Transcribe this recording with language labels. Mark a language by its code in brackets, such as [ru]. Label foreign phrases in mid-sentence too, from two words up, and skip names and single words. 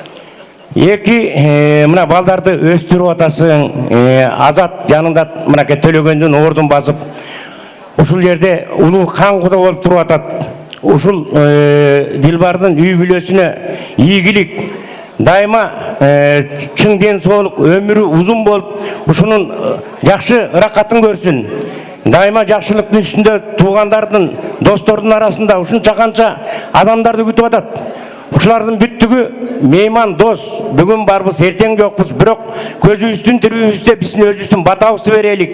[ky] 2 мына балдарды өстүрүп атасың, Азат жанында мынакей Төлөгөндүн ордун басып, ушул жерде улуу кан куда болуп туруп атат. Ушул Дилбардын үй бүлөсүнө ийгилик, дайыма чың денсаулық, [kk] өмірі ұзын болып, [ky] ушунун жакшы ыракатын көрсүн. Дайыма жакшылыктын үстүндө туугандардын, достордун арасында ушунча канча адамдарды күтүп атат. Ушулардын бүттүгү мейман дос. Бүгүн барбыз, эртең жокпуз, бирок көзүбүздүн тирүүбүздө биздин өзүбүздүн батабызды берелик.